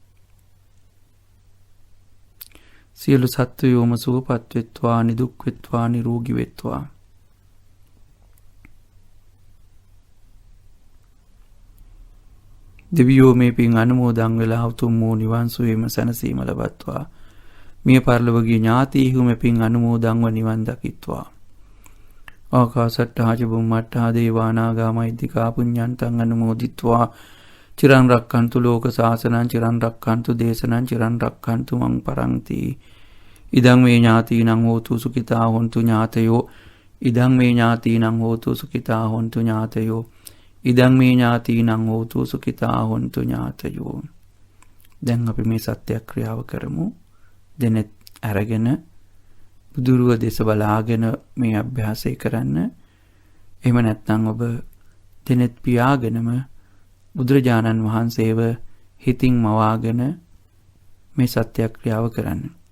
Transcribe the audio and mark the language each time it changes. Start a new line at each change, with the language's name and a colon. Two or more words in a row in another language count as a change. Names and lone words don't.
Sinhala: සියලු සත්වයෝම සුවපත් වෙත්වා, නිදුක් වෙත්වා, නිරෝගී වෙත්වා. දෙවියෝ මේ පින් අනුමෝදන් වෙලා උතුම් වූ නිවන් සුවේම සැනසීම ලබත්වා. මිය පරලොවගේ ඥාතීහු මේ පින් අනුමෝදන්ව නිවන් දකිත්වා.
Pali: ආකාසට්ටා ච බුම්මට්ටා දේවා නාග මහිද්దికා පුඤ්ඤන්තං අනුමෝදිත්වා. චිරන් රක්칸තු ලෝක සාසනං, චිරන් රක්칸තු දේශනං, චිරන් රක්칸තු මං පරන්ති. ඉදං මේ ඥාතීනං හෝතු සුඛිතා හොන්තු ඥාතයෝ. ඉදං මේ ඥාතීනං හෝතු සුඛිතා හොන්තු ඥාතයෝ. ඉදං මේ ඥාතීනං හෝතු සුඛිතා හොන්තු ඥාතයෝ.
Sinhala: දැන් අපි මේ සත්‍යක්‍රියාව කරමු. දෙනෙත් අරගෙන බුදුරුව දෙස බලාගෙන මේ අභ්‍යාසය කරන්න. එහෙම නැත්නම් ඔබ දෙනෙත් පියාගෙනම බුදුරජාණන් වහන්සේව හිතින් මවාගෙන මේ සත්‍යක්‍රියාව කරන්න.